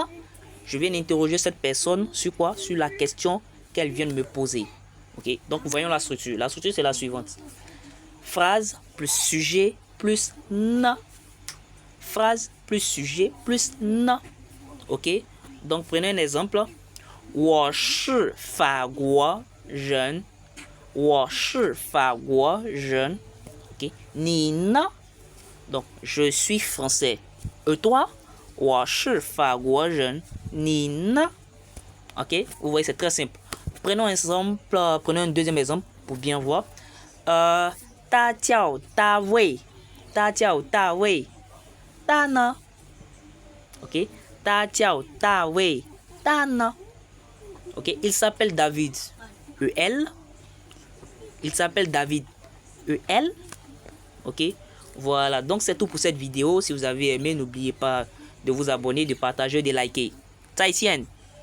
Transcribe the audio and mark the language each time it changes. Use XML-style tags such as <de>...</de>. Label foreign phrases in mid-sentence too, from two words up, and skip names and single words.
<fr>Je viens d'interroger cette personne sur quoi? Sur la question qu'elle vient de me poser, ok. Donc voyons la structure. La structure c'est la suivante: phrase plus sujet plus na. Phrase plus sujet plus na. Ok? Donc prenez un exemple.</fr> <zh>我是法国人. 我是法国人. Ok? 你呢?</zh> <fr>Donc je suis français. Et toi?</fr> <zh>我是法国人. 你呢?</zh> <fr>Ok? Vous voyez, c'est très simple. Prenons un exemple, prenons un deuxième exemple pour bien voir.</fr> <zh>大叫大卫，大叫大卫，大呢 ？Ok， 大叫大卫，大呢 ？Ok，</zh> <fr>il s'appelle David. E-L. Il s'appelle David. E-L. Ok, voilà. Donc c'est tout pour cette vidéo. Si vous avez aimé, n'oubliez pas de vous abonner, de partager, de liker.</fr> <zh>再见。</zh>